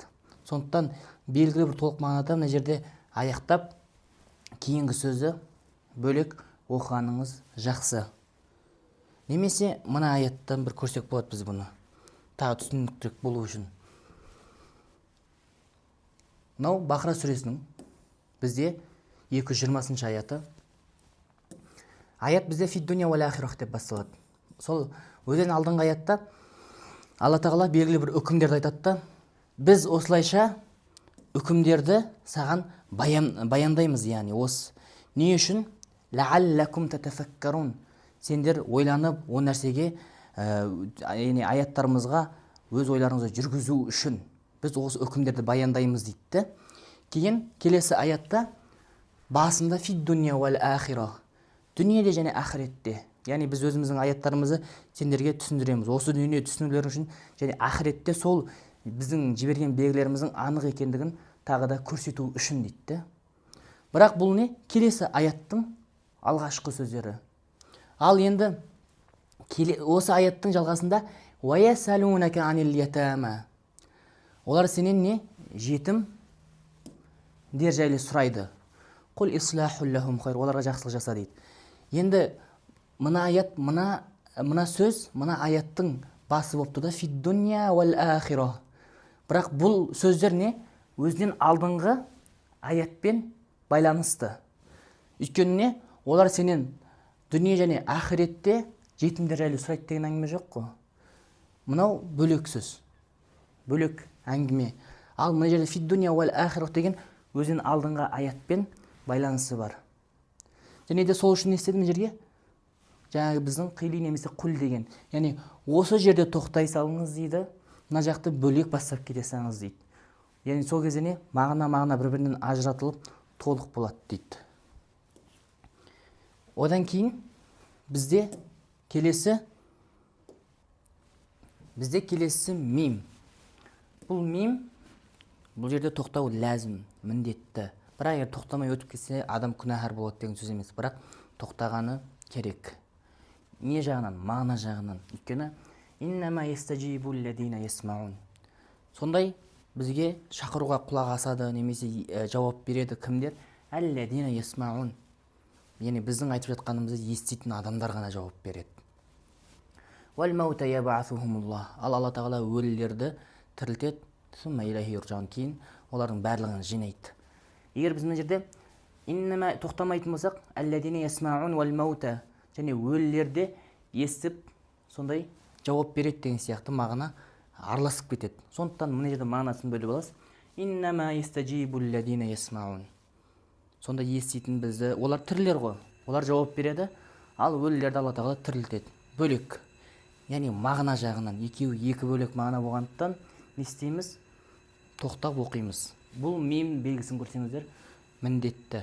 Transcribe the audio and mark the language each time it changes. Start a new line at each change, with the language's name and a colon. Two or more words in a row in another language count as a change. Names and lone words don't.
Kazakh: Сондықтан белгілі бір толық мағынада мына жерде аяқтап, кейінгі сөзді бөлек оқығаныңыз жақсы. Немесе мына аяттан бір көрсек болады біз бұны. Тағы түсініктірек болу үшін. Мынау Бақара сүресінің бізде 220 аяты. Аят бізде
Arabic: في الدنيا والآخرة
Kazakh: деп басталады. Сол өзен алдыңғы аятта Алла Тағала белгілі бір үкімдерді айтады да, біз осылайша үкімдерді саған баяндаймыз, яғни осы. Не үшін?
Arabic: لعلكم تتفكرون.
Kazakh: Сендер ойланып, о нәрсеге, аяттарымызға өз ойларыңызды жүргізу үшін біз осы үкімдерді баяндаймыз дейді. Кейін келесі аятта басында
Arabic: في الدنيا والآخرة.
Kazakh: Дүниеде және ақыретте. Яғни біз өзіміздің аяттарымызды сендерге түсіндіреміз. Осы дүние түсінулер үшін және ақыретте сол біздің жіберген белгілеріміздің анық екендігін тағы да көрсету үшін дейді. Бірақ бұл не? Келесі аяттың алғашқы сөздері. Ал енді осы аяттың жалғасында
Arabic: وَيَسَلُونَكَ عَنِ الْيَتَامَى.
Kazakh: Олар сенен не? Жетім дер жайлы сұрайды.
Arabic: قل إصلاح لهم خير.
Kazakh: Оларға жақсылық жаса дейді. Енді мына аят, мына сөз, мына аяттың басы болып тұрды
Arabic: في الدنيا والآخرة.
Kazakh: Бірақ бұл сөздер не? Өзінен алдыңғы аятпен байланысты. Өйткені не? Олар сенен дүние және ақыретте жетімдер жайлы сұрайды деген әңгіме жоқ қой. Мынау бөлек сөз, бөлек әңгіме. Ал мына жерде
Arabic: في الدنيا والآخرة
Kazakh: деген өзінен алдыңғы аятпен байланысы бар. Және де сол үшін не істедім жерге? Жаңағы біздің қили немесе құл деген. Яғни осы жерде тоқтай салыңыз дейді, мына жақты бөлек бастап кете салыңыз дейді. Яғни сол кезде не? Мағына бір-бірінен ажыратылып толық болады дейді. Одан кейін бізде келесі мим. Бұл мим, бұл жерде тоқтау ләзім, міндетті. Бірақ егер тоқтамай өтіп кетсе, адам күнәһар болады деген сөз емес. Бірақ тоқтағаны керек. Не жағынан? Мағына жағынан.
Arabic: Өйткені إنما يستجيب الذين يسمعون.
Kazakh: Сондай бізге шақыруға құлақ асады немесе жауап береді кімдер?
Arabic: الذين يسمعون.
Kazakh: Яғни біздің айтып жатқанымызды еститін адамдар ғана жауап береді.
Arabic: والموتى يبعثهم الله.
Kazakh: Алла Тағала өлілерді тірілтеді,
Arabic: ثم إليه يرجعون,
Kazakh: кейін олардың барлығын жинайды. Егер біз мына жерде иннама тоқтамайтын болсақ,
Arabic: الذين يسمعون والموتى,
Kazakh: және өлілерді естіп, сондай жауап береді деген сияқты мағына араласып кетеді. Сондықтан мына жерде мағынасын бөліп аласыз.
Arabic: إنما يستجيب الذين يسمعون.
Kazakh: Сонда еститін бізді, олар тірілер ғой, олар жауап береді, ал өлілерді Алла Тағала тірілтеді. Бөлек. Яғни мағына жағынан екі бөлек мағына болғандықтан не істейміз? Тоқтап оқимыз. Бұл мим белгісін көрсеңіздер, міндетті.